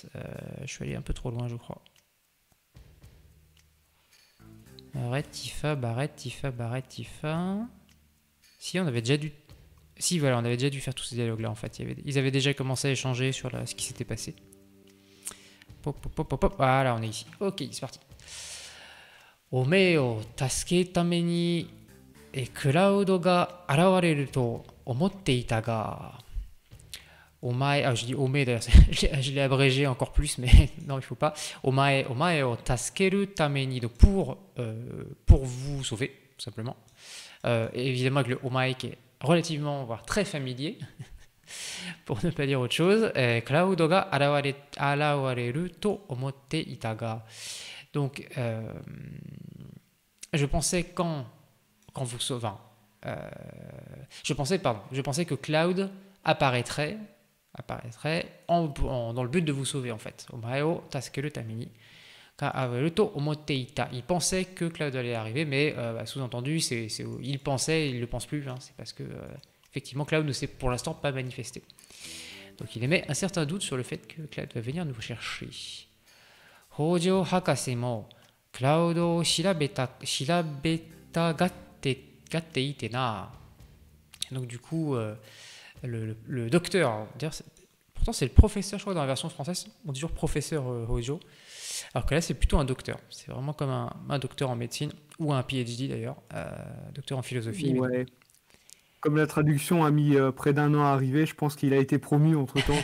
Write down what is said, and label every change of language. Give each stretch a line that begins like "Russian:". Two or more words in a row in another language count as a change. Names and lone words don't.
French: Je suis allé un peu trop loin, je crois. Barrett, Tifa, Barrett, Tifa, Barrett, Tifa. Si, on avait déjà dû. Si, voilà, on avait déjà dû faire tous ces dialogues-là en fait. Ils avaient déjà commencé à échanger sur ce qui s'était passé. Pop, pop, pop, pop, pop. Voilà, on est ici. Ok, c'est parti.
Japanese: お前を助けるためにCloudが現れると思っていたが. Omae,
French: je dis Ome d'ailleurs, je l'ai abrégé encore plus, mais non, il ne faut pas.
Japanese: お前を助けるために,
French: donc pour vous sauver, tout simplement. Et évidemment avec le Omae qui est relativement, voire très familier, pour ne pas dire autre chose.
Japanese: Cloudが現れると思っていたが.
French: Donc, je pensais quand vous sauvez. Je pensais que Cloud apparaîtrait dans le but de vous sauver en fait.
Japanese: お前助けるためにかあわると思っていた.
French: Il pensait que Cloud allait arriver, mais sous-entendu, il pensait, il ne le pense plus. Hein, c'est parce que effectivement Cloud ne s'est pour l'instant pas manifesté. Donc il émet un certain doute sur le fait que Cloud va venir nous chercher.
Japanese: 北条博士もクラウドを調べたがっていてな.
French: Donc du coup, le docteur, pourtant c'est le professeur, je crois, dans la version française, on dit toujours professeur Hojo, alors que là c'est plutôt un docteur, c'est vraiment comme un docteur en médecine, ou un PhD d'ailleurs, docteur en philosophie. Ouais. Comme la traduction a mis près d'un an à arriver, je pense qu'il a été promu entre-temps.